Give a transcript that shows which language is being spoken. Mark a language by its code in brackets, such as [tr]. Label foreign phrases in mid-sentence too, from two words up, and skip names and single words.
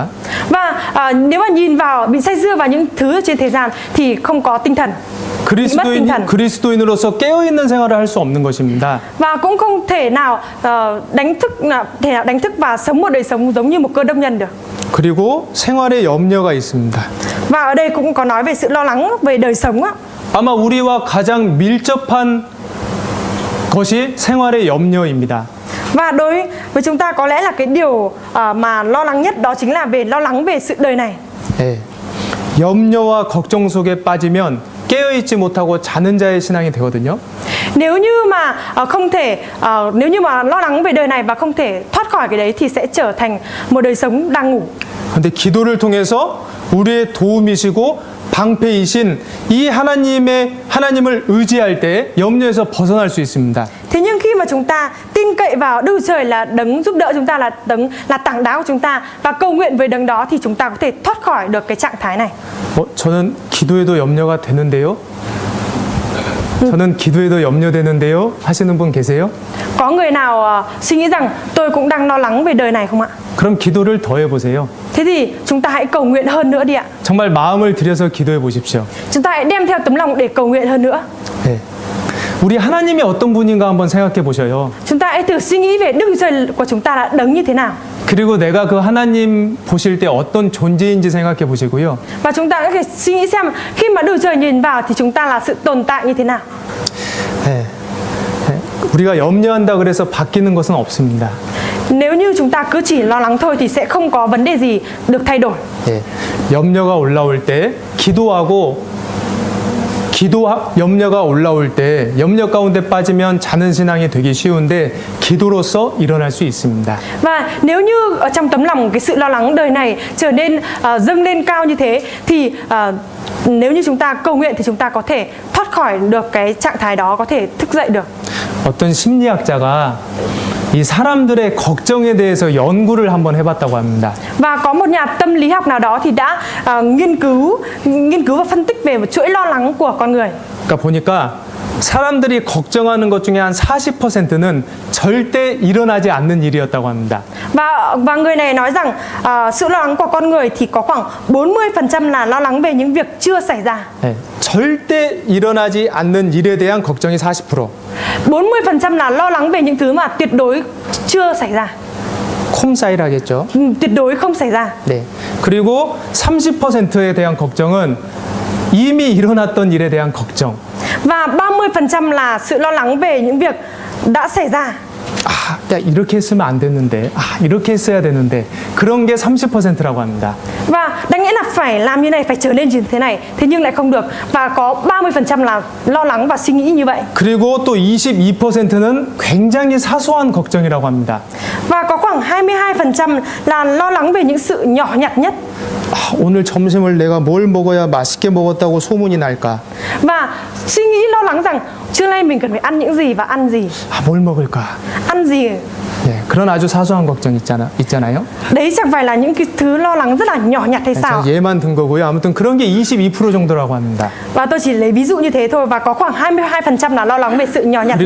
[vi] Và nếu mà nhìn vào bị say sưa vào những thứ trên thế gian thì không có tinh thần. [ko] 그리스도인으로서 깨어 있는 생활을 할 수 없는 것입니다. [vi] Và cũng không thể nào đánh thức và sống một đời sống giống như một cơ đốc nhân được. [ko] 그리고 생활에 염려가 있습니다. [vi] Và ở đây cũng có nói về sự lo lắng về đời sống á. [ko] 아마 우리와 가장 밀접한 것이 생활의 염려입니다. [vi] Và đối với chúng ta có lẽ là cái điều mà lo lắng nhất đó chính là lo lắng về sự đời này. [ko] 네. 염려와 걱정 속에 빠지면 깨어있지 못하고 자는 자의 신앙이 되거든요. [vi] Nếu như mà nếu như mà lo lắng về đời này và không thể thoát khỏi cái đấy thì sẽ trở thành một đời sống đang ngủ. [ko] 근데 기도를 통해서 우리의 도움이시고 방패이신 이 하나님을 의지할 때 염려에서 벗어날 수 있습니다. [vi] Thế nhưng khi mà chúng ta tin cậy vào Đức Chúa Trời là đấng giúp đỡ chúng ta, là tảng đá của chúng ta và cầu nguyện với đấng đó thì chúng ta có thể thoát khỏi được cái trạng thái này. [ko] 저는 기도에도 염려가 되는데요. 저는 기도에도 염려되는데요. 하시는 분 계세요? [vi] Có người nào suy nghĩ rằng tôi cũng đang lo lắng về đời này không ạ? [ko] 그럼 기도를 더 해보세요. [vi] Thế thì chúng ta hãy cầu nguyện hơn nữa đi ạ. [ko] 정말 마음을 들여서 기도해 보십시오. [vi] Chúng ta hãy đem theo tấm lòng để cầu nguyện hơn nữa. [ko] 네. 우리 하나님이 어떤 분인가 한번 생각해 보셔요. [vi] Chúng ta hãy thử suy nghĩ về Đức Chúa Trời của chúng ta là đấng như thế nào. [ko] 그리고 내가 그 하나님 보실 때 어떤 존재인지 생각해 보시고요. [vi] Và chúng ta có thể suy nghĩ xem khi mà Đức Chúa Trời nhìn vào thì chúng ta là sự tồn tại như thế nào. [ko] 네. 네. 우리가 염려한다 그래서 바뀌는 것은 없습니다. [vi] Nếu như chúng ta cứ chỉ lo lắng thôi thì sẽ không có vấn đề gì được thay đổi. [ko] 예, 염려가 올라올 때 염려가 올라올 때 염려 가운데 빠지면 자는 신앙이 되기 쉬운데 기도로서 일어날 수 있습니다. [vi] Và nếu như ở trong tấm lòng cái sự lo lắng đời này trở nên dâng lên cao như thế thì nếu như chúng ta cầu nguyện thì chúng ta có thể thoát khỏi được cái trạng thái đó, có thể thức dậy được. [ko] 어떤 심리학자가 이 사람들의 걱정에 대해서 연구를 한번 해봤다고 합니다. [vi] Và có một nhà tâm lý học nào đó thì đã nghiên cứu và phân tích về một chuỗi lo lắng của con người. [ko] 그러니까 보니까 사람들이 걱정하는 것 중에 한 40%는 절대 일어나지 않는 일이었다고 합니다. [vi] Và người này nói rằng sự lo lắng của con người thì có khoảng 40% là lo lắng về những việc chưa xảy ra. [ko] 네, 절대 일어나지 않는 일에 대한 걱정이 40%. [vi] 40% là lo lắng về những thứ mà tuyệt đối chưa xảy ra. [ko] 콤사일하겠죠. [vi] Tuyệt đối không xảy ra. [ko] 네. 그리고 30%에 대한 걱정은 이미 일어났던 일에 대한 걱정. [vi] Và 30% là sự lo lắng về những việc đã xảy ra. [ko] 아, 야, 이렇게 했으면 안 됐는데. 아, 이렇게 했어야 되는데. 그런 게 30%라고 합니다. [vi] Và đáng nghĩa là phải làm như này, phải trở nên như thế này, thế nhưng lại không được. Và có 30% là lo lắng và suy nghĩ như vậy. [ko] 그리고 또 22%는 굉장히 사소한 걱정이라고 합니다. [vi] Và có khoảng 22% là lo lắng về những sự nhỏ nhặt nhất. [ko] 아, 오늘 점심을 내가 뭘 먹어야 맛있게 먹었다고 소문이 날까? [vi] Và suy nghĩ lo lắng rằng trưa nay mình cần phải ăn những gì và ăn gì. [ko] 아, 뭘 먹을까? [vi] Ăn gì. [ko] 네, 그런 아주 사소한 걱정 있잖아요. [vi] Đấy chẳng phải là những cái thứ lo lắng rất là nhỏ nhặt hay sao? [ko] 저 얘만 든 거고요. 아무튼 그런 게 22% 정도라고 합니다. [vi] Và tôi chỉ lấy ví dụ như thế thôi. Và có khoảng 22% là lo lắng về sự nhỏ nhặt như